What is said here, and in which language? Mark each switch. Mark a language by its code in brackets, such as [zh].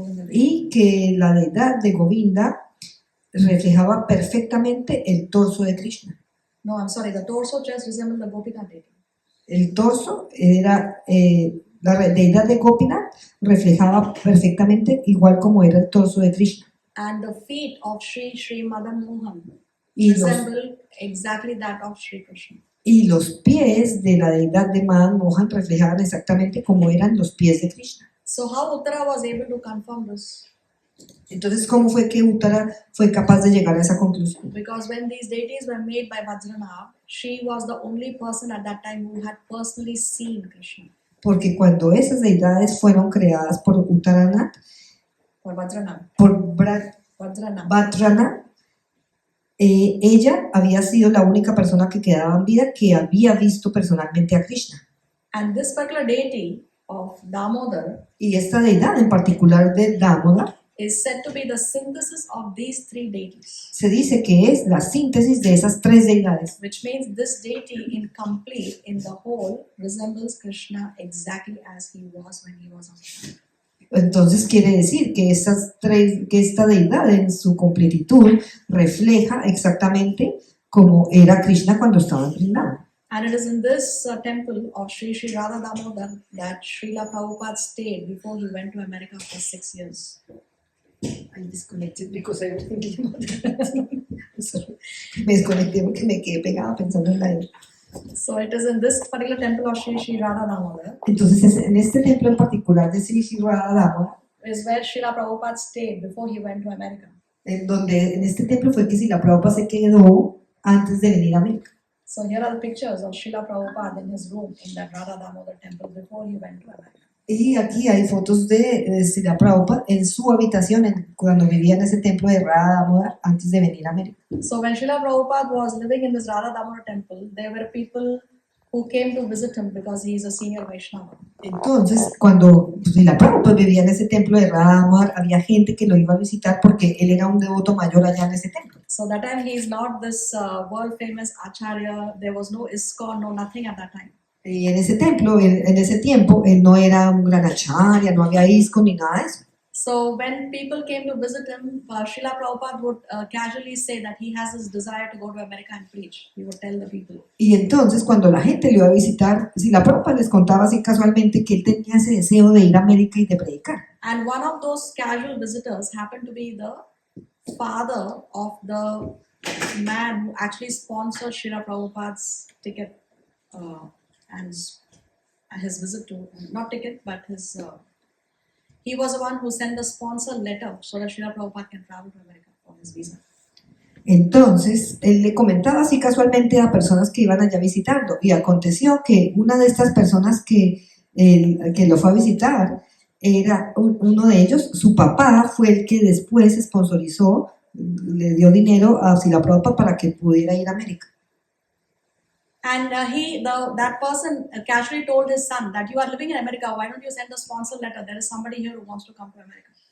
[es] y que la deidad de Govinda reflejaba perfectamente el torso de Krishna. [en] No, I'm sorry, the torso just resembled the Gopinath deity. [es] El torso era, la deidad de Gopinath reflejaba perfectamente igual como era el torso de Krishna. [en] And the feet of Sri Madan Mohan [es] Y los, [en] resembled exactly that of Sri Krishna. [es] y los pies de la deidad de Madan Mohan reflejaban exactamente como eran los pies de Krishna. [en] So how Uttara was able to confirm this? [es] Entonces, ¿cómo fue que Uttara fue capaz de llegar a esa conclusión? [en] Because when these deities were made by Vajranath, she was the only person at that time who had personally seen Krishna. [es] Porque cuando esas deidades fueron creadas por Uttaranath, [en] Or Vajranath. [es] por Vajranath. Vajranath, ella había sido la única persona que quedaba en vida que había visto personalmente a Krishna. [en] And this particular deity of Damodar [es] Y esta deidad en particular de Damodar [en] is said to be the synthesis of these three deities, [es] se dice que es la síntesis de esas tres deidades, [en] which means this deity incomplete in the whole resembles Krishna exactly as he was when he was on earth. [es] Entonces quiere decir que que esta deidad en su completitud refleja exactamente como era Krishna cuando estaba en Vrindavan. [en] And it is in this temple of Sri Radha Damodar that Srila Prabhupada stayed before he went to America for 6 years. I disconnected because I was thinking about that. [es] Sorry. Me desconecté porque me quedé pegada pensando en la. [en] So it is in this particular temple of Sri Radha Damodar [es] Entonces en este templo en particular de Sri Radha Damodar, [en] is where Srila Prabhupada stayed before he went to America. [es] en este templo fue que Srila Prabhupada se quedó antes de venir a América. [en] So here are the pictures of Srila Prabhupada in his room in that Radha Damodar temple before he went to America. [es] Y aquí hay fotos de Srila Prabhupada en su habitación cuando vivía en ese templo de Radha Damodar antes de venir a América. [en] So when Srila Prabhupada was living in this Radha Damodar temple, there were people who came to visit him because he is a senior Vaishnava. [es] Entonces, cuando Srila Prabhupada vivía en ese templo de Radha Damodar, había gente que lo iba a visitar porque él era un devoto mayor allá en ese templo. [en] So that time he is not this world famous Acharya. There was no ISKCON, no nothing at that time. [es] Y en ese templo, en ese tiempo, él no era un gran acharya, no había ISKCON ni nada de eso. [en] So when people came to visit him, Srila Prabhupada would casually say that he has this desire to go to America and preach. He would tell the people. [es] Y entonces, cuando la gente lo iba a visitar, Srila Prabhupada les contaba así casualmente que él tenía ese deseo de ir a América y de predicar. [en] And one of those casual visitors happened to be the father of the man who actually sponsored Srila Prabhupada's ticket and his visit to, not ticket, but his, he was the one who sent the sponsor letter so that Srila Prabhupada can travel to America for his visa. [es] Entonces, él le comentaba así casualmente a personas que iban allá visitando. Y aconteció que una de estas personas que lo fue a visitar, era uno de ellos, su papá fue el que después sponsorizó, le dio dinero a Srila Prabhupada para que pudiera ir a América. [en] And that person casually told his son that you are living in America, why don't you send a sponsor letter? There is somebody here who wants to come to America.